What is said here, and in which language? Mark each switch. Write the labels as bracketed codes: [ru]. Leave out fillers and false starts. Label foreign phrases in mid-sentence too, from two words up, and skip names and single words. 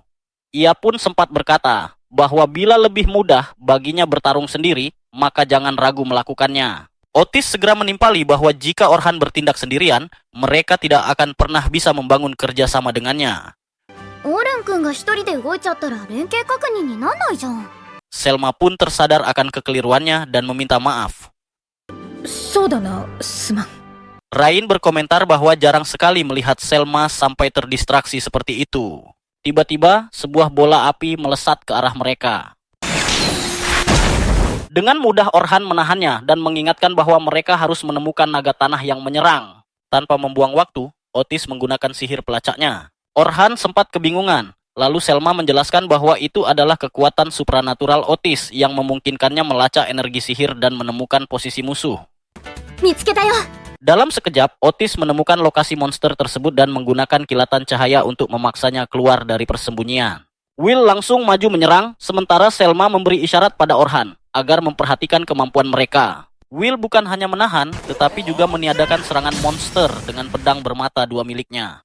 [id] Ia pun sempat berkata bahwa bila lebih mudah baginya bertarung sendiri, maka jangan ragu melakukannya. Otis segera menimpali bahwa jika Orhan bertindak sendirian, mereka tidak akan pernah bisa membangun kerjasama dengannya. [ja] オーレン君が一人で動いちゃったら連携確認になんないじゃん。 [id] Selma pun tersadar akan kekeliruannya dan meminta maaf. [ja] そうだな、すまん。 [id] Rain berkomentar bahwa jarang sekali melihat Selma sampai terdistraksi seperti itu. Tiba-tiba, sebuah bola api melesat ke arah mereka. Dengan mudah Orhan menahannya dan mengingatkan bahwa mereka harus menemukan naga tanah yang menyerang. Tanpa membuang waktu, Otis menggunakan sihir pelacaknya. Orhan sempat kebingungan. Lalu Selma menjelaskan bahwa itu adalah kekuatan supranatural Otis yang memungkinkannya melacak energi sihir dan menemukan posisi musuh. [ja] 見つけたよ。 [id] Dalam sekejap, Otis menemukan lokasi monster tersebut dan menggunakan kilatan cahaya untuk memaksanya keluar dari persembunyian. Will langsung maju menyerang, sementara Selma memberi isyarat pada Orhan agar memperhatikan kemampuan mereka. Will bukan hanya menahan, tetapi juga meniadakan serangan monster dengan pedang bermata dua miliknya.